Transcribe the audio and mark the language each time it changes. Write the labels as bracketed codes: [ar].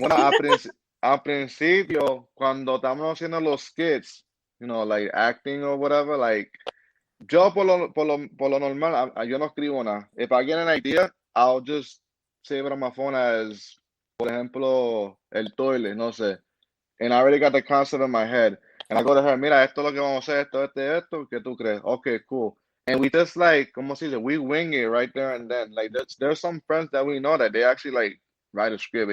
[es] Bueno, al principio, cuando estamos haciendo los skits, [en] you know, like acting or whatever, [es] like, yo por lo normal, yo no escribo nada. [en] If I get an idea, I'll just save it on my phone as, [es] por ejemplo, el toilet, no sé. [en] And I already got the concept in my head. And I go to her, [es] mira, esto es lo que vamos a hacer, esto, ¿qué tú crees? [en] Okay, cool. And we just like, [es] como se dice, [en] we wing it right there and then. Like, there's some friends that we know that they actually like write a script.